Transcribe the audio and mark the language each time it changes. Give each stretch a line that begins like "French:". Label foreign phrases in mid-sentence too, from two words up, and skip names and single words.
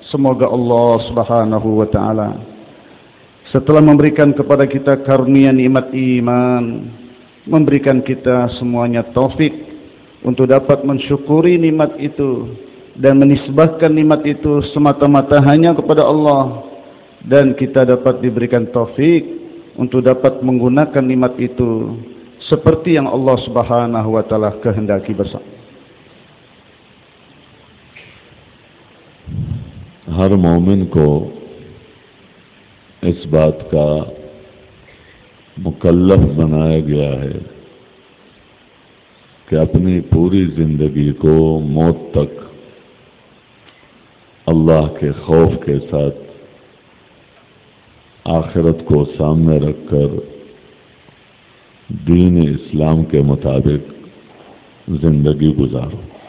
Indonesian: Semoga Allah
Arabic: سبحانه وتعالى
Indonesian: setelah memberikan kepada kita karunia nikmat iman, memberikan kita semuanya taufik untuk dapat mensyukuri nikmat itu dan menisbahkan nikmat itu semata-mata hanya kepada Allah, dan kita dapat diberikan taufik untuk dapat menggunakan nikmat itu seperti yang Allah
Arabic: سبحانه وتعالى
Indonesian: kehendaki bersama.
Urdu: ہر مومن کو اس بات کا مکلف بنایا گیا ہے کہ اپنی پوری زندگی کو موت تک اللہ کے خوف کے ساتھ آخرت کو سامنے رکھ کر دین اسلام کے مطابق زندگی گزارو.